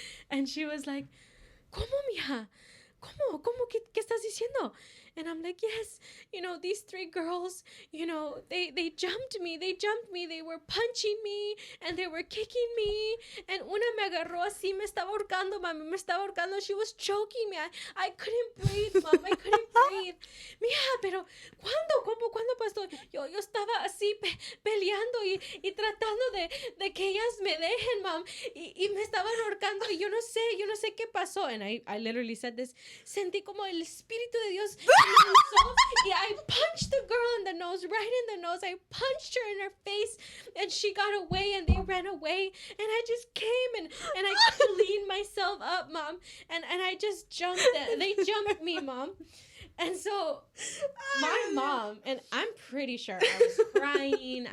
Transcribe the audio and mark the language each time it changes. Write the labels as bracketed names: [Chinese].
[English] And she was like, [Spanish] ¿Cómo, mija? ¿Cómo? ¿Qué estás diciendo? [English] And I'm like, yes, you know, these 3 girls, you know, they jumped me. They were punching me and they were kicking me. [Spanish] And una me agarró así, me estaba ahorcando, mami, me estaba ahorcando. [English] She was choking me. I couldn't breathe, Mom. I couldn't breathe. [Spanish] Mija, pero ¿cuándo pasó? Yo estaba así peleando y tratando de que ellas me dejen, Mom. Y me estaban ahorcando y yo no sé qué pasó. [English] And I literally said this. [Spanish] Sentí como el Espíritu de Dios. [English] Yeah, I punched the girl in the nose, right in the nose. I punched her in her face, and she got away, and they ran away. And I just came and I cleaned myself up, Mom. And I just jumped. They jumped me, Mom. And so my mom, and I'm pretty sure I was crying.